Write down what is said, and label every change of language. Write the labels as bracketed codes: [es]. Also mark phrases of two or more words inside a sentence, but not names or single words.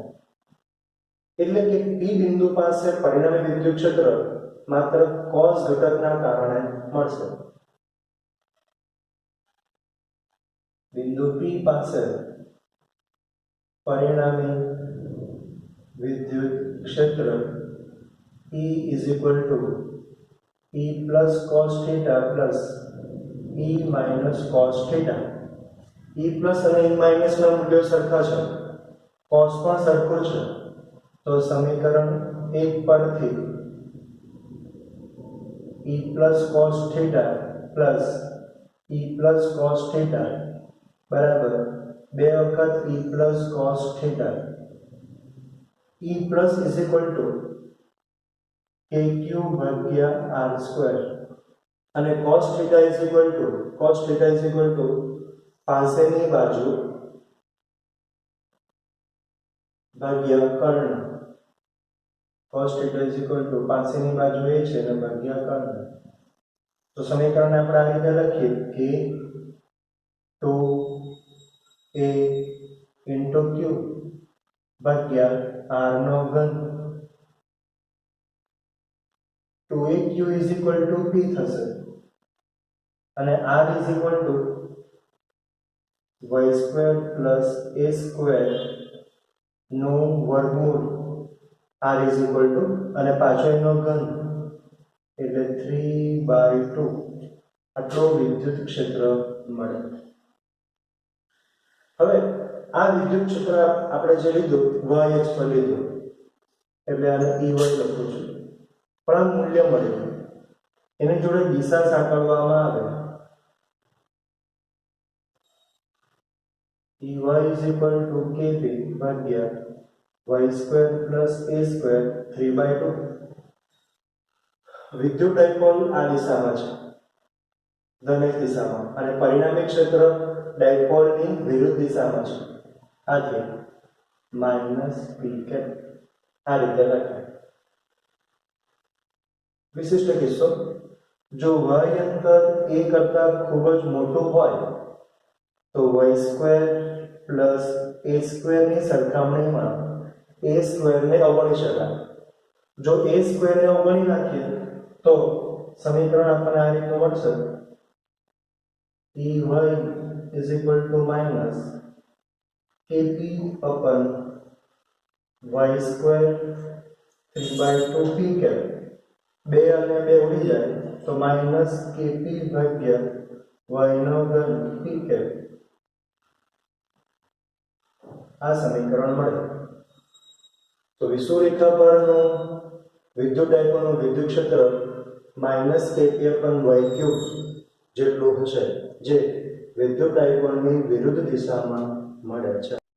[gu] એટલે કે P બિંદુ પાસે પરિણામી વિદ્યુત ક્ષેત્ર માત્ર cos ઘટકના કારણે મળશે. બિંદુ P પાસે પરિણામી વિદ્યુત ક્ષેત્ર [en] E E plus cos theta plus E minus cos theta. E plus [gu] અને [en] E minus [gu] ના મૂલ્યો સરખા છે, cos પણ સરખું છે, તો સમીકરણ 1 પરથી [en] E plus cos theta plus E plus cos theta [gu] બરાબર 2 વખત [en] E plus cos theta. E plus is equal to kq ભાગ્યા r square અને cos theta is equal to [gu] પાસેની બાજુ ભાગ્યા કર્ણ. [en] cos theta is equal to [gu] પાસેની બાજુ એ છે અને ભાગ્યા કર્ણ. તો સમીકરણ આપણે આ રીતે લખીએ કે [en] 2a into q [gu] ભાગ્યા r નો ઘન. [en] 2aq is equal to p [gu] થશે અને [en] r is equal to y square plus a square [gu] નો વર્ગમૂળ. [en] r is equal to [gu] અને પાછો એનો ઘન એટલે 3/2 આટલો વિદ્યુત ક્ષેત્ર મળે. હવે આ વિદ્યુત ક્ષેત્ર આપણે જે લીધું y અક્ષ પર લીધું એટલે આને Ey લખું છું, પણ આ મૂલ્ય મળ્યું, એની જોડે દિશા સાંકળવામાં આવે. [en] Ey is equal to kp ભાગ્યા y square plus a square 3/2. [gu] વિદ્યુત ડાયપોલ આ દિશામાં છે, ધન દિશામાં, અને પરિણામી ક્ષેત્ર ડાયપોલની વિરુદ્ધ દિશામાં છે. આથી -p આ રીતે લખાય. વિશિષ્ટ કિસ્સો, જો y અંતર a કરતા ખૂબ જ મોટું હોય તો [en] y square plus a square [gu] ની સરખામણીમાં [en] a square [gu] ને અવગણી શકાય. જો [en] a square [gu] ને અવગણી નાખીએ તો સમીકરણ આપણને આ રીતનું મળશે. [en] Ey is equal to minus kp upon y square 3/2 p cap. [gu] 2 અને 2 ઉડી જાય તો [en] minus kp [gu] ભાગ્યા y નો ઘન [en] p cap. [gu] આ સમીકરણ મળે. તો વિષુવરેખા પરનું વિદ્યુત ડાયપોલનું વિદ્યુત ક્ષેત્ર -kp/y³ જેટલું હશે, જે વિદ્યુત ડાયપોલની વિરુદ્ધ દિશામાં મળે છે.